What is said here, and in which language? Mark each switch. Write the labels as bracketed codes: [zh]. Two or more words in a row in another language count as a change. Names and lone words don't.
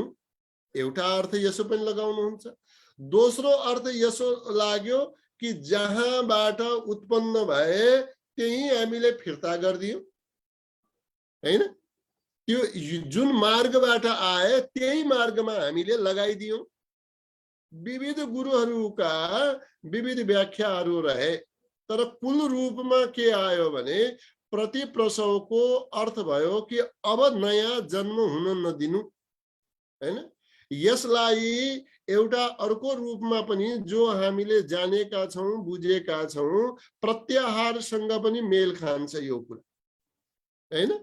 [ne] एउटा अर्थ यसो पनि लगाउनुहुन्छ। दोस्रो अर्थ यसो लाग्यो कि जहाँबाट उत्पन्न भए त्यही हामीले फिर्ता गरिदियौं, हैन। त्यो जुन मार्गबाट आए त्यही मार्गमा हामीले लगाइदियौं। विविध गुरुहरूका विविध व्याख्याहरू रहे, तर कुल रूपमा के आयो भने प्रतिप्रसवको अर्थ भयो कि अब नयाँ जन्म हुन नदिनु, हैन। यसलाई एउटा अर्को रूपमा पनि जो हामीले जानेका छौं, बुझेका छौं, प्रत्याहारसँग पनि मेल खान्छ यो कुरा, हैन।